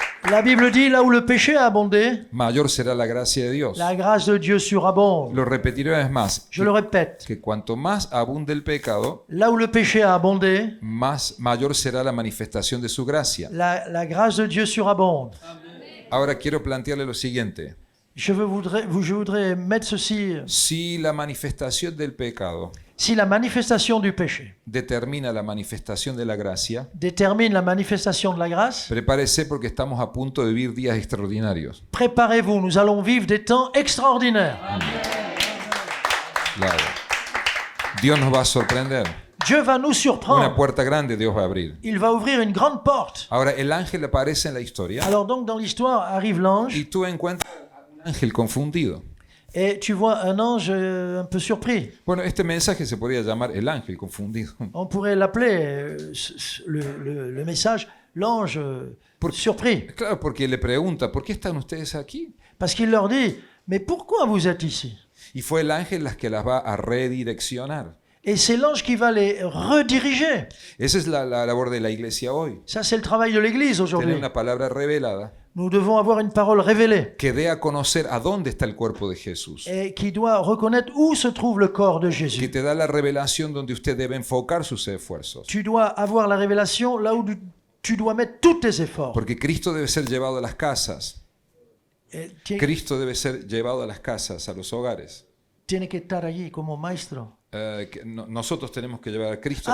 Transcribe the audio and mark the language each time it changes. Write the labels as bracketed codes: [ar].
[fr] La Bible dit, là où le péché a abondé, [es] mayor será la gracia de Dios. [fr] la grâce de Dieu surabonde. [es] Lo repetiré una vez más. [fr] Je le répète, [es] Que cuanto más abunde el pecado, [fr] là où le péché a abondé, [es] mayor será la manifestación de su gracia. [fr] la grâce de Dieu surabonde. [es] Ahora quiero plantearle lo siguiente. [fr] Je voudrais mettre ceci. [es] Si la manifestación del pecado [fr] Si la manifestation du péché [es] determina la manifestación de la gracia, [fr] détermine la manifestation de la grâce, [es] prepárese porque estamos a punto de vivir días extraordinarios. [fr] préparez-vous, nous allons vivre des temps extraordinaires. [es] Claro. Dios nos va a sorprender. [fr] Dieu va nous [es] Una [fr] surprendre. [es] puerta grande Dios va a abrir. [fr] Il va ouvrir une grande porte. [es] Ahora, el ángel aparece en la historia [fr] Alors donc dans l'histoire arrive l'ange [es] y tú encuentras un ángel confundido. [fr] et tu vois un ange un peu surpris. [es] Bueno, este mensaje se podría llamar el ángel confundido. [fr] On pourrait l'appeler le message l'ange surpris. [es] Claro, porque le pregunta, ¿por qué están ustedes aquí? [fr] Parce qu'il leur dit, mais pourquoi vous êtes ici? [es] Y fue el ángel las que las va a redireccionar. [fr] Et c'est l'ange qui va les rediriger. [es] Esa es la labor de la iglesia hoy. [fr] Ça, c'est le travail de l'Église [es] Tener [fr] aujourd'hui. [es] una palabra revelada [fr] Nous devons avoir une parole révélée [es] que dé a conocer a dónde está el cuerpo de Jesús. [fr] et qui doit reconnaître où se trouve le corps de [es] Que [fr] Jésus. [es] te da la revelación donde usted debe enfocar sus esfuerzos. [fr] Tu dois avoir la révélation là où tu dois mettre tous tes efforts. [es] Porque Cristo debe ser llevado a las casas. Cristo debe ser llevado a las casas, a los hogares. Tiene que estar allí como maestro. Nosotros tenemos que llevar a Cristo a